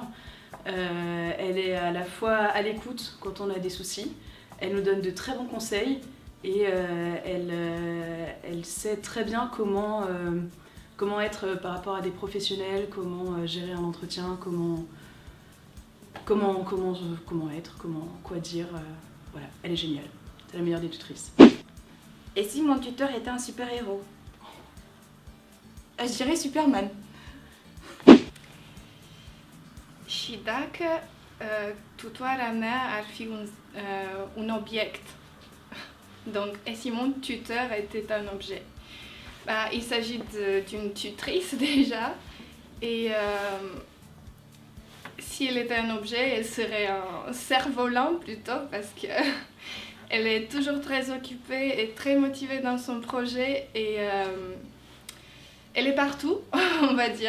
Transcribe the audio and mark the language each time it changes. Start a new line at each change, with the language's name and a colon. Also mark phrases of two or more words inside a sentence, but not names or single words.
French: Elle est à la fois à l'écoute quand on a des soucis, elle nous donne de très bons conseils et elle sait très bien comment être par rapport à des professionnels, comment gérer un entretien, comment être, quoi dire. Voilà, elle est géniale. C'est la meilleure des tutrices. Et si mon tuteur était un super-héros? Je dirais Superman.
Romanian: Și dacă tutoarea mea ar fi un obiect,
French: donc, et si mon tuteur était un objet? Il s'agit d'une tutrice déjà, et si elle était un objet, elle serait un cerf-volant plutôt, parce que elle est toujours très occupée et très motivée dans son projet, et elle est partout, on va dire.